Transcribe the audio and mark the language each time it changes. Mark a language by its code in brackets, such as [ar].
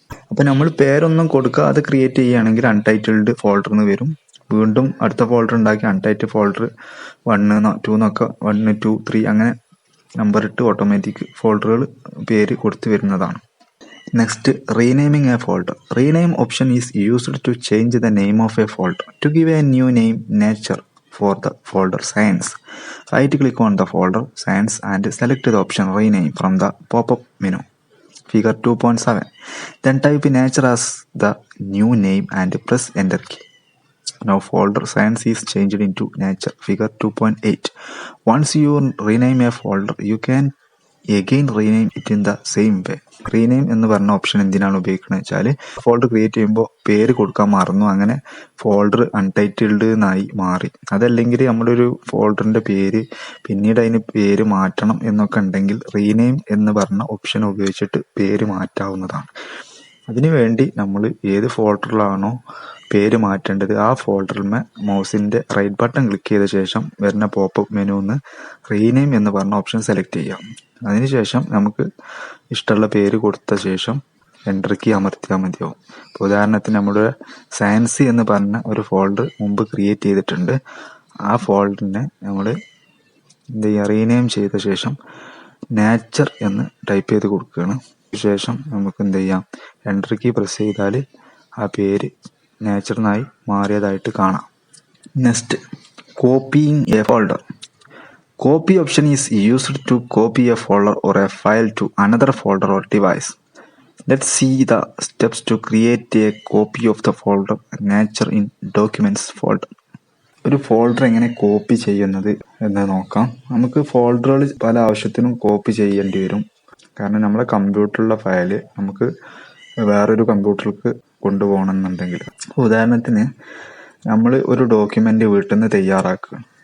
[ml] അപ്പോൾ നമ്മൾ പേരൊന്നും കൊടുക്കാതെ ക്രിയേറ്റ് ചെയ്യുകയാണെങ്കിൽ അൺടൈറ്റിൽഡ് ഫോൾഡർ എന്ന് വരും. വീണ്ടും അടുത്ത ഫോൾഡർ ഉണ്ടാക്കി അൺടൈറ്റിൽ ഫോൾഡർ 1, 2 എന്നൊക്കെ 1, 2, 3 അങ്ങനെ നമ്പർ ഇട്ട് ഓട്ടോമാറ്റിക് ഫോൾഡറുകൾ പേര് കൊടുത്തു വരുന്നതാണ്. [en] Next, renaming a folder. Rename option is used to change the name of a folder. To give a new name nature for the folder Science, right click on the folder Science and select the option Rename from the pop-up menu, figure 2.7. Then type nature as the new name and press enter key. Now folder Science is changed into nature, figure 2.8. Once you rename a folder, you can again rename it in the same way. [ml] Rename എന്ന് പറഞ്ഞ option എന്തിനാണ് ഉപയോഗിക്കുന്നത് വെച്ചാൽ, folder create ചെയ്യുമ്പോൾ പേര് കൊടുക്കാൻ മറന്നു, അങ്ങനെ ഫോൾഡർ അൺടൈറ്റിൽഡ് എന്നായി മാറി. അതല്ലെങ്കിൽ നമ്മളൊരു ഫോൾഡറിൻ്റെ പേര് പിന്നീട് അതിന് പേര് മാറ്റണം എന്നൊക്കെ ഉണ്ടെങ്കിൽ റീനെയിം എന്ന് പറഞ്ഞ ഓപ്ഷൻ ഉപയോഗിച്ചിട്ട് പേര് മാറ്റാവുന്നതാണ്. അതിനുവേണ്ടി നമ്മൾ ഏത് ഫോൾഡറിലാണോ പേര് മാറ്റേണ്ടത് ആ ഫോൾഡറിന്മേ മൗസിൻ്റെ റൈറ്റ് ബട്ടൺ ക്ലിക്ക് ചെയ്ത ശേഷം വരുന്ന പോപ്പപ്പ് മെനുന്ന് റീനെയിം എന്ന് പറഞ്ഞ ഓപ്ഷൻ സെലക്ട് ചെയ്യാം. അതിനുശേഷം നമുക്ക് ഇഷ്ടമുള്ള പേര് കൊടുത്ത ശേഷം എൻ്റർ കീ അമർത്തിയാൽ മതിയാവും. ഇപ്പോൾ ഉദാഹരണത്തിന് നമ്മുടെ സയൻസ് എന്ന് പറഞ്ഞ ഒരു ഫോൾഡർ മുമ്പ് ക്രിയേറ്റ് ചെയ്തിട്ടുണ്ട്. ആ ഫോൾഡറിനെ നമ്മൾ എന്ത് ചെയ്യുക, റീനെയിം ചെയ്ത ശേഷം നേച്ചർ എന്ന് ടൈപ്പ് ചെയ്ത് കൊടുക്കുകയാണ്. ശേഷം നമുക്ക് എന്ത് ചെയ്യാം, എൻ്റർ കീ പ്രസ് ചെയ്താൽ ആ പേര് നേച്ചറിനായി മാറിയതായിട്ട് കാണാം. [en] Next, copying a folder. Copy option is used to copy a folder or a file to another folder or device. Let's see the steps to create a copy of the folder nature in documents folder. [ml] ഒരു folder എങ്ങനെ copy ചെയ്യുന്നത് എന്ന് നോക്കാം. നമുക്ക് ഫോൾഡറുകൾ പല ആവശ്യത്തിനും copy ചെയ്യേണ്ടി വരും. കാരണം നമ്മുടെ കമ്പ്യൂട്ടറിലുള്ള ഫയൽ നമുക്ക് വേറൊരു കമ്പ്യൂട്ടറിലേക്ക് കൊണ്ടുപോകണമെന്നുണ്ടെങ്കിൽ, ഉദാഹരണത്തിന് നമ്മൾ ഒരു ഡോക്യുമെന്റ് വീട്ടിൽ നിന്ന് തയ്യാറാക്കുക.